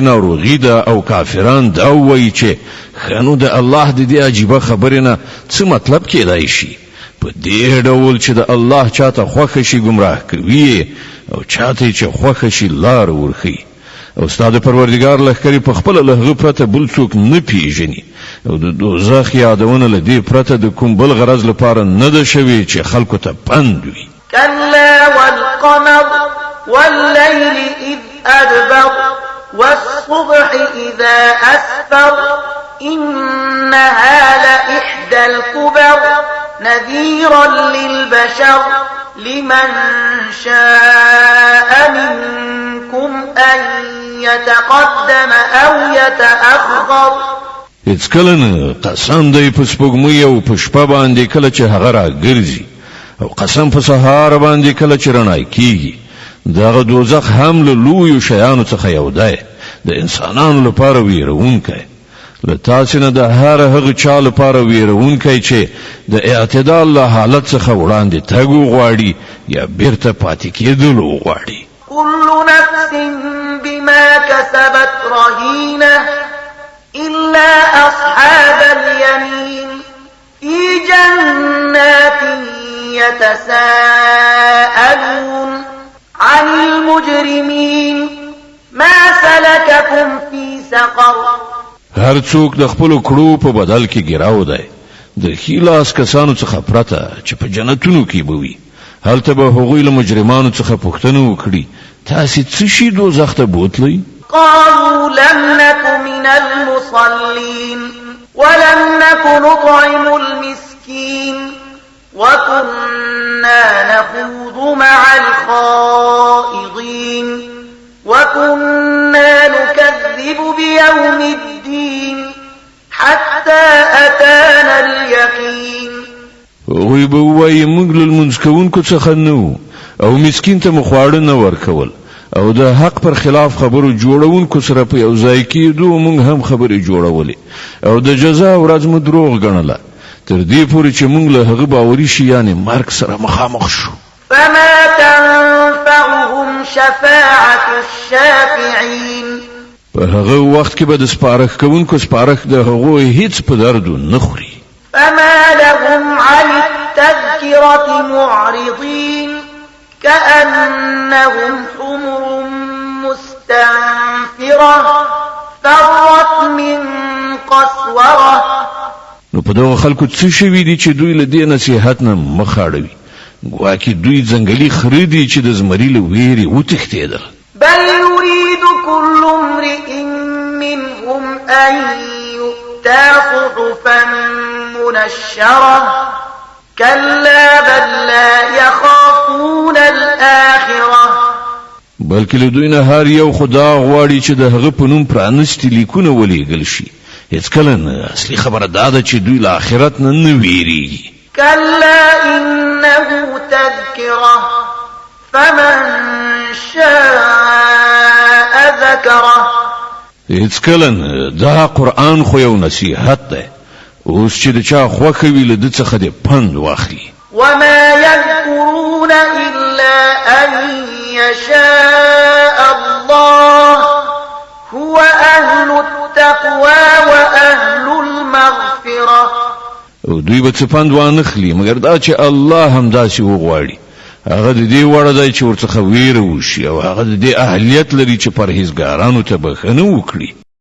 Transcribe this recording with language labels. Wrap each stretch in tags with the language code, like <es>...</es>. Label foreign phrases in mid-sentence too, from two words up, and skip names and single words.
<ps>ناروغي ده او کافران دا وایي چې خنو د الله د دې عجیبه خبرې نه څه مطلب کېدای شي په دې ډول چې د الله چاته خوښ شي گمراه کوي او چاته چې خوښ شي لار ورخي او استاد پروردگار لخرې په خپل لهغه پرته بل څوک نه پیژني او د دوزخ یادونه لدی پرته د کوم بل غرض لپاره نه ده شوی چې خلکو ته پند وي.</ps> <ar>كلا والقمر والليل إذ أدبر والصبح إذا أسفر إنها لإحدى الكبر نذيرا للبشر لمن شاء منكم أن يتقدم أو يتأخر.</ar> <ps>هیڅ کله نه قسم دی په سپوږمۍ او په شپه باندې کله چې هغه راګرځي او قسم په سهار باندې کله چې رڼا کیږي. دغه دوزخ هم له لویو شیانو څخه یو دی د انسانانو لپاره ویرونکی له تاسې نه د هر هغه چا لپاره ویرونکی چې د اعتدال له حالت څخه وړاندې تګ غواړي یا بیرته پاتې کېدل غواړي.</ps> <ar>كل نفس بما كسبت رهينة إلا أصحاب اليمين في جنات يتساءلون عن المجرمين ما سلككم في سقر.</ar> <ps>هر څوک د خپل کړو په بدل کې ګراو دی د خلاص کسانو څخه پرته چې په جنتونو کې بوي. هلته به هغوی له مجرمانو څخه پوښتنه وکړي تاسو څه شي دوزخ ته بوتلی؟</ps> <ar>قالوا لم نك من المصلين ولم نك نطعم المسكين وكنا نخوض مع الخائضين وكنا نكذب بيوم الدين حتى أتانا اليقين.</ar> <ps>وی به وای موږ له لمونځ کوونکو څخه نه او مسکین ته مخواړه نه ورکول او د حق پر خلاف خبرو جوړونکو سره په یو ځای کې دوه موږ هم خبرې جوړولې او د جزا ورځ مو دروغ ګڼله تر دې پورې چې موږ له هغه باوري شي یعنی مرګ سره مخامخ شو.</ps> <ar>فما تنفعهم شفاعة الشافعين.</ar> <ps>په هغه وخت کې به د سپارښت کوونکو سپارښت د هغو هیڅ په دردو نه خوري.</ps> <ar>فما لهم عن التذكرة معرضين كأنهم حمر مستنفرة فرت من قسورة.</ar> <ps>نو په دغه خلکو څه شوي دي چې دوی له دې نصیحت نه مخ اړوي ګواکې دوی ځنګلي خره دي چې د زمري له ویرې وتښتېدل.</ps> <ar>بل يريد كل امرئ منهم أن يؤتى صحفا منشرة كلا بل لا يخافون الآخرة.</ar> <ps>بلکې له دوی نه هر یو خدا غواړي چې د هغه په نوم پرانستې لیکونه ولېږل شي. هیڅ کله نه اصلي خبره دا ده چې دوی له آخرت نه ویریږي.</ps> <ar>كلا إنه تذكرة فمن شاء ذكره.</ar> <ps>هیڅ کله نه دا قرآن خو یو نصیحت ده اوس چې د چا خوښه وي له ده څخه دې پند واخلي.</ps> <ar>وما يذكرون إلا أن يشاء الله هو أهل التقوى وأهل المغفرة.</ar> <ps>او دوی به څه پند وانخلي مګر دا چې الله هم داسې وغواړي هغه د دې وړه دی چې ورڅخه ویره وشي او هغه د دې اهلیت لري چې پرهیزګارانو ته بخښنه وکړي</ps>